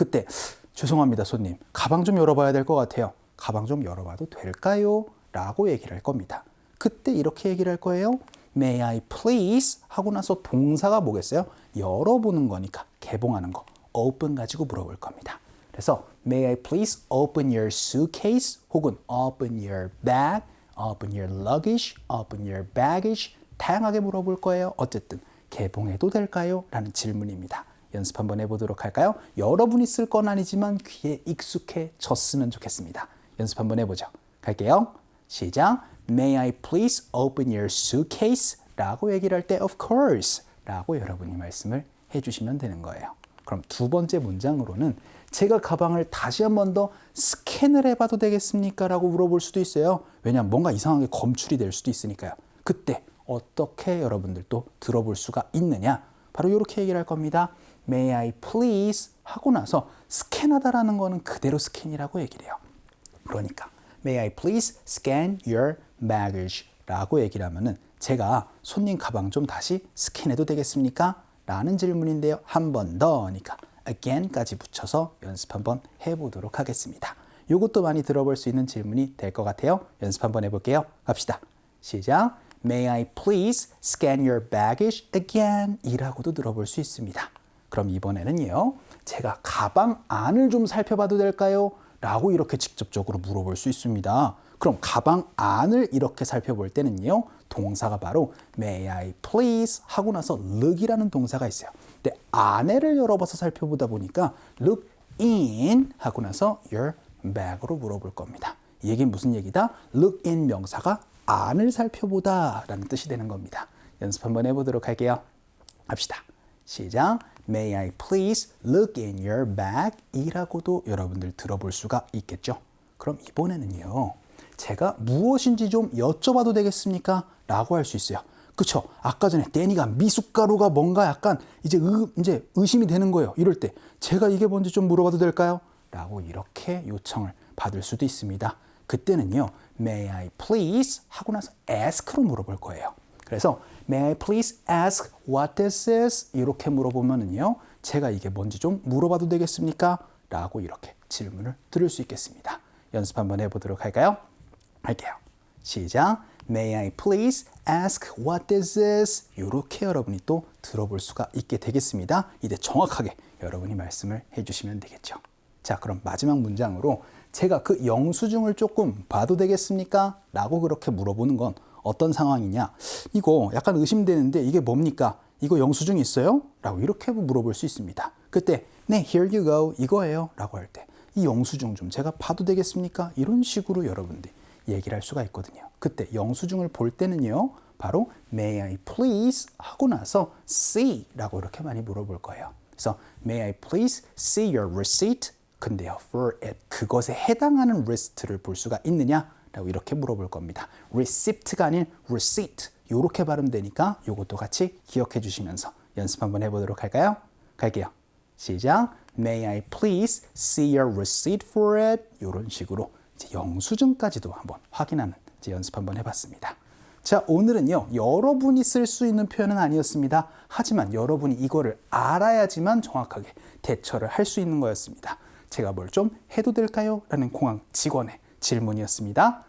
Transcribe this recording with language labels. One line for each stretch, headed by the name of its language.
Korean: 그때 죄송합니다 손님, 가방 좀 열어봐야 될 것 같아요. 가방 좀 열어봐도 될까요? 라고 얘기를 할 겁니다. 그때 이렇게 얘기를 할 거예요. May I please 하고 나서 동사가 뭐겠어요? 열어보는 거니까 개봉하는 거 open 가지고 물어볼 겁니다. 그래서
English: May I please open your suitcase
Korean: 혹은
English: open your bag, open your luggage, open your baggage
Korean: 다양하게 물어볼 거예요. 어쨌든 개봉해도 될까요? 라는 질문입니다. 연습 한번 해보도록 할까요? 여러분이 쓸 건 아니지만 귀에 익숙해졌으면 좋겠습니다. 연습 한번 해보죠. 갈게요. 시작.
English: May I please open your suitcase?
Korean: 라고 얘기를 할 때 of course 라고 여러분이 말씀을 해주시면 되는 거예요. 그럼 두 번째 문장으로는 제가 가방을 다시 한 번 더 스캔을 해봐도 되겠습니까? 라고 물어볼 수도 있어요. 왜냐하면 뭔가 이상하게 검출이 될 수도 있으니까요. 그때 어떻게 여러분들도 들어볼 수가 있느냐? 바로 이렇게 얘기를 할 겁니다. May I please 하고 나서 스캔하다라는 거는 그대로 스캔이라고 얘기를 해요. 그러니까
English: May I please scan your baggage
Korean: 라고 얘기를 하면은 제가 손님 가방 좀 다시 스캔해도 되겠습니까? 라는 질문인데요. 한 번 더니까 again까지 붙여서 연습 한번 해보도록 하겠습니다. 이것도 많이 들어볼 수 있는 질문이 될 것 같아요. 연습 한번 해볼게요. 갑시다. 시작.
English: May I please scan your baggage again?
Korean: 이라고도 들어볼 수 있습니다. 그럼 이번에는요. 제가 가방 안을 좀 살펴봐도 될까요? 라고 이렇게 직접적으로 물어볼 수 있습니다. 그럼 가방 안을 이렇게 살펴볼 때는요. 동사가 바로 May I please 하고 나서 look이라는 동사가 있어요. 근데 안에를 열어봐서 살펴보다 보니까 look in 하고 나서 your bag으로 물어볼 겁니다. 이 얘기는 무슨 얘기다? look in 명사가 안을 살펴보다 라는 뜻이 되는 겁니다. 연습 한번 해보도록 할게요. 합시다. 시작.
English: May I please look in your bag?
Korean: 이라고도 여러분들 들어볼 수가 있겠죠. 그럼 이번에는요. 제가 무엇인지 좀 여쭤봐도 되겠습니까? 라고 할 수 있어요. 그쵸? 아까 전에 데니가 미숫가루가 뭔가 약간 이제 의심이 되는 거예요. 이럴 때 제가 이게 뭔지 좀 물어봐도 될까요? 라고 이렇게 요청을 받을 수도 있습니다. 그때는요. May I please 하고 나서 ask로 물어볼 거예요.
English: 그래서 May I please ask what this is?
Korean: 이렇게 물어보면은요. 제가 이게 뭔지 좀 물어봐도 되겠습니까? 라고 이렇게 질문을 들을 수 있겠습니다. 연습 한번 해보도록 할까요? 할게요. 시작.
English: May I please ask what this is?
Korean: 이렇게 여러분이 또 들어볼 수가 있게 되겠습니다. 이제 정확하게 여러분이 말씀을 해주시면 되겠죠. 자, 그럼 마지막 문장으로 제가 그 영수증을 조금 봐도 되겠습니까? 라고 그렇게 물어보는 건 어떤 상황이냐? 이거 약간 의심되는데 이게 뭡니까? 이거 영수증 있어요? 라고 이렇게 물어볼 수 있습니다. 그때 네,
English: here you go
Korean: 이거예요 라고 할 때 이 영수증 좀 제가 봐도 되겠습니까? 이런 식으로 여러분들이 얘기를 할 수가 있거든요. 그때 영수증을 볼 때는요, 바로 may I please 하고 나서 see 라고 이렇게 많이 물어볼 거예요.
English: 그래서 may I please see your receipt?
Korean: 근데요, for it 그것에 해당하는 리스트를 볼 수가 있느냐? 라고 이렇게 물어볼 겁니다. receipt가 아닌 receipt 이렇게 발음되니까 이것도 같이 기억해 주시면서 연습 한번 해보도록 할까요? 갈게요. 시작.
English: May I please see your receipt for it?
Korean: 이런 식으로 이제 영수증까지도 한번 확인하는 이제 연습 한번 해봤습니다. 자, 오늘은요, 여러분이 쓸 수 있는 표현은 아니었습니다. 하지만 여러분이 이거를 알아야지만 정확하게 대처를 할 수 있는 거였습니다. 제가 뭘 좀 해도 될까요? 라는 공항 직원의 질문이었습니다.